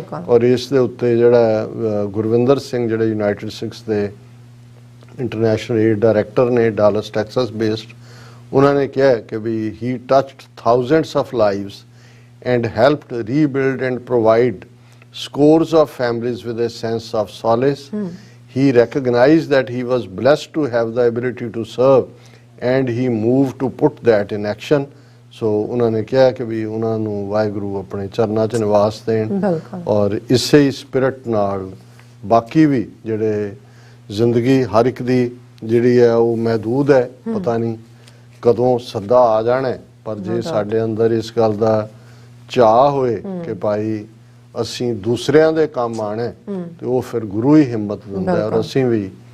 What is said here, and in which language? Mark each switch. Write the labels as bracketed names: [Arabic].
[Punjabi] ਔਰ ਇਸ ਦੇ ਉੱਤੇ ਜਿਹੜਾ ਗੁਰਵਿੰਦਰ ਸਿੰਘ ਜਿਹੜੇ ਯੂਨਾਈਟਿਡ ਸਿੱਖਸ ਦੇ ਇੰਟਰਨੈਸ਼ਨਲ ਏਡ ਡਾਇਰੈਕਟਰ ਨੇ ਡਾਲਸ ਟੈਕਸਸ ਬੇਸਡ, ਉਹਨਾਂ ਨੇ ਕਿਹਾ ਕਿ ਵੀ [English] He touched thousands of lives and helped rebuild and provide scores of families with a sense of solace. He recognized that he was blessed to have the ability to serve and he moved to put that in action. [Punjabi] So ਉਹਨਾਂ ਨੇ ਕਿਹਾ ਕਿ ਵੀ ਉਹਨਾਂ ਨੂੰ ਵਾਹਿਗੁਰੂ ਆਪਣੇ ਚਰਨਾਂ 'ਚ ਨਿਵਾਸ ਦੇਣ ਔਰ ਇਸੇ ਹੀ ਸਪਿਰਿਟ ਨਾਲ ਬਾਕੀ ਵੀ ਜਿਹੜੇ ਜ਼ਿੰਦਗੀ ਹਰ ਇੱਕ ਦੀ ਜਿਹੜੀ ਹੈ ਉਹ ਮਹਦੂਦ ਹੈ, ਪਤਾ ਨਹੀਂ ਕਦੋਂ ਸੱਦਾ ਆ ਜਾਣਾ, ਪਰ ਜੇ ਸਾਡੇ ਅੰਦਰ ਇਸ ਗੱਲ ਦਾ ਚਾਅ ਹੋਏ ਕਿ ਭਾਈ ਅਸੀਂ ਦੂਸਰਿਆਂ ਦੇ ਕੰਮ ਆਣਾ ਤੇ ਉਹ ਫਿਰ ਗੁਰੂ ਹੀ ਹਿੰਮਤ ਦਿੰਦਾ ਹੈ। ਔਰ ਅਸੀਂ ਵੀ